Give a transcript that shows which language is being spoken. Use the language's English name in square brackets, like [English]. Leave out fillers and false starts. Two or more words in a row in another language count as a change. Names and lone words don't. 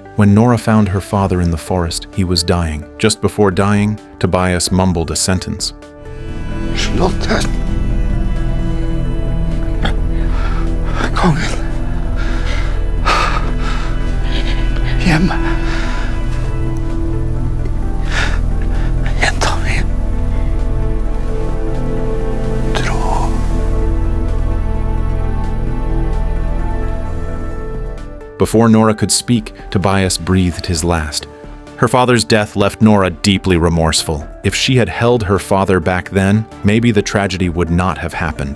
[English] When Nora found her father in the forest, he was dying. Just before dying, Tobias mumbled a sentence. [Norwegian] Slottet. Kongen. Hjem. Jenta mi. Tro. [English] Before Nora could speak, Tobias breathed his last. Her father's death left Nora deeply remorseful. If she had held her father back then, maybe the tragedy would not have happened.